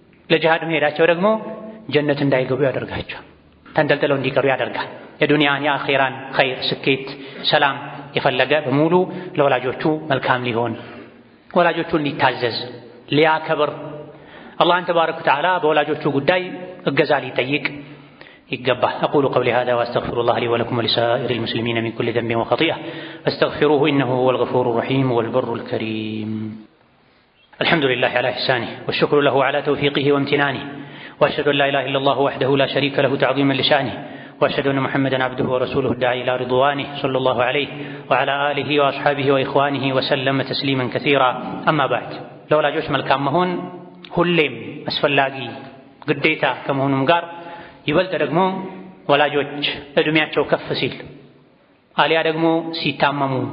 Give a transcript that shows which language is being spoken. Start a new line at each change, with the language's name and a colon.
Amharic: ለጂሃድ መሄዳቸው ደግሞ ጀነት እንዳይገቡ ያደርጋቸዋል። ተንጠልጥለው እንዲቀሩ ያደርጋል። የዱንያን የአኼራን ኸይር ስኬት ሰላም የፈለገ በሙሉ ለወላጆቹ መልካም ሊሆን ወላጆቹን ሊታዘዝ ሊያከብር አላህን ተባረከ ወተዓላ በወላጆቹ ጉዳይ እገዛ ሊጠይቅ ይገባል።
Arabic: أقول قولي هذا وأستغفر الله لي ولكم ولسائر المسلمين من كل ذنب وخطيئة فاستغفروه إنه هو الغفور الرحيم والبر الكريم. الحمد لله على إحسانه والشكر له على توفيقه وامتنانه وأشهد أن لا إله إلا الله وحده لا شريك له تعظيما لشأنه وأشهد أن محمدا عبده ورسوله الداعي إلى رضوانه صلى الله عليه وعلى آله وأصحابه وإخوانه وسلم تسليما كثيرا. أما بعد
Amharic: ለወላጆች መልካም መሆን ሁሌም አስፈላጊ ግዴታ ከመሆኑም ጋር ይበልጥ ደግሞ ወላጆች እድሜያቸው ከፍ ሲል አሊያ ደግሞ ሲታመሙ